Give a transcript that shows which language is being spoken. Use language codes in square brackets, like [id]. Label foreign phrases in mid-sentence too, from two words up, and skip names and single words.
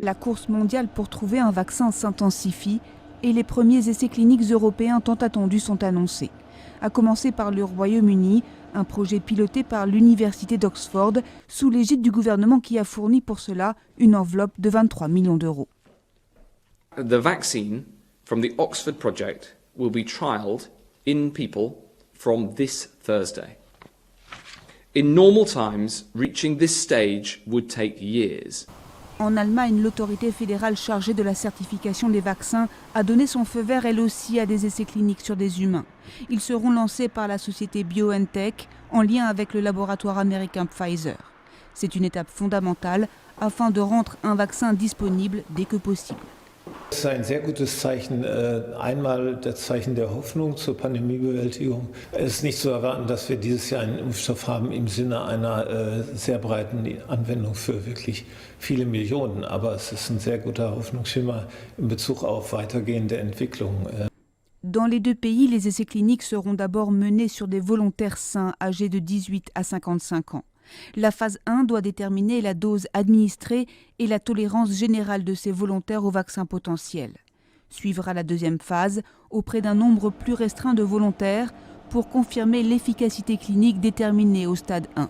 [fr] La course mondiale pour trouver un vaccin s'intensifie et les premiers essais cliniques européens tant attendus sont annoncés. À commencer par le Royaume-Uni, un projet piloté par l'Université d'Oxford sous l'égide du gouvernement qui a fourni pour cela une enveloppe de 23 millions d'euros. [en] The vaccine from the Oxford project will be trialled in people from this Thursday. In normal times, reaching this stage would take years. [fr] En Allemagne, l'autorité fédérale chargée de la certification des vaccins a donné son feu vert elle aussi à des essais cliniques sur des humains. Ils seront lancés par la société BioNTech en lien avec le laboratoire américain Pfizer. C'est une étape fondamentale afin de rendre un vaccin disponible dès que possible. [de] Es ist ein sehr gutes Zeichen, einmal das Zeichen der Hoffnung zur Pandemiebewältigung. Es ist nicht zu erwarten, dass wir dieses Jahr einen Impfstoff haben im Sinne einer sehr breiten Anwendung für wirklich viele Millionen. Aber es ist ein sehr guter Hoffnungsschimmer in Bezug auf weitergehende Entwicklungen. [fr] Dans les deux pays, les essais cliniques seront d'abord menés sur des volontaires sains âgés de 18 à 55 ans. La phase 1 doit déterminer la dose administrée et la tolérance générale de ces volontaires au vaccin potentiel. Suivra la deuxième phase auprès d'un nombre plus restreint de volontaires pour confirmer l'efficacité clinique déterminée au stade 1.